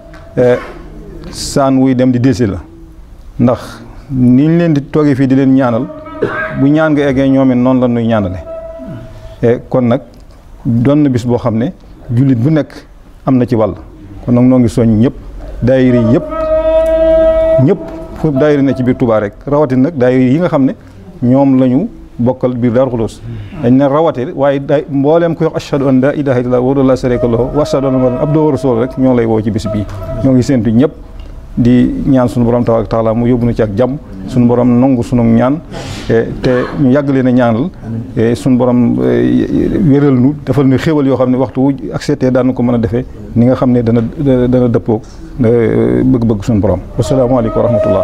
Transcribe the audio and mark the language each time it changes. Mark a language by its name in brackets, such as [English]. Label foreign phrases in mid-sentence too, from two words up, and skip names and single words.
[Wolof] saan wuy dem di desi la ndax niñ leen di toogee fii di leen ñaanal bu ñaan nga eggee ñoom it noonu la ñuy ñaanale kon nag doon na bis boo xam ne jullit bu nekk am na ci wàll kon nag noo ngi soññ ñëpp daayira ñëpp foofu daayira ne ci biir Touba rek rawatina nag daayira yi nga xam ne ñoom la ñu bokkal biir Daaru Xudoos dañ ne rawate waaye day mbooleem ko wax [Arabic] أشهد أن لا إله إلا الله وحده لا شريك له وأشهد أن محمدا عبده ورسوله [Wolof] rek ñoo lay woo ci bis bii ñoo ngi séentu ñëpp di ñaan suñu borom [Arabic] تبارك تعالى [Wolof] mu yóbbu na ci ak jàmm suñu borom nangu sunu ñaan te ñu yàgg leen a ñaanal suñu borom wéral nu defal nu xéwal yoo xam ne waxtu wu ak seetee daan ko mën a defee ni nga xam ne dana dëppoo bëgg-bëgg suñu borom [Arabic] والسلام عليكم ورحمة الله.